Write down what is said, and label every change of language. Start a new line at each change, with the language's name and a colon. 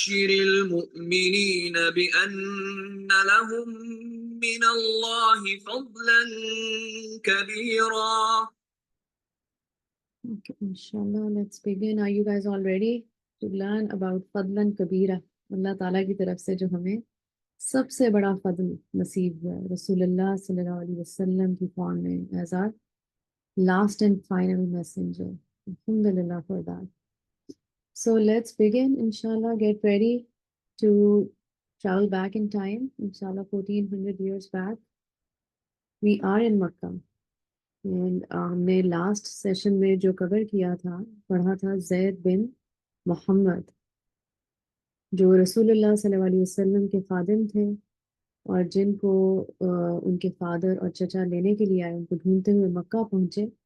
Arabic: المؤمنين بأن لهم من الله فضلا كبيرا.
English: Okay, inshallah, let's begin. Are you guys all ready to learn about Fadlan Kabira?
Urdu: اللہ تعالیٰ کی طرف سے جو ہمیں سب سے بڑا فضل نصیب ہوا ہے رسول اللہ صلی اللہ علیہ وسلم کی فارم میں
English: as our last and final messenger. Alhamdulillah for that. So let's begin. Inshallah, get ready to travel back in time. Inshallah, 1400 years back. We are in Makkah.
Urdu: And ہم نے لاسٹ سیشن میں جو کور کیا تھا پڑھا تھا زید بن محمد جو رسول اللہ صلی اللہ علیہ وسلم کے خادم تھے اور جن کو ان کے فادر اور چچا لینے کے لیے آئے ان کو ڈھونڈتے ہوئے مکہ پہنچے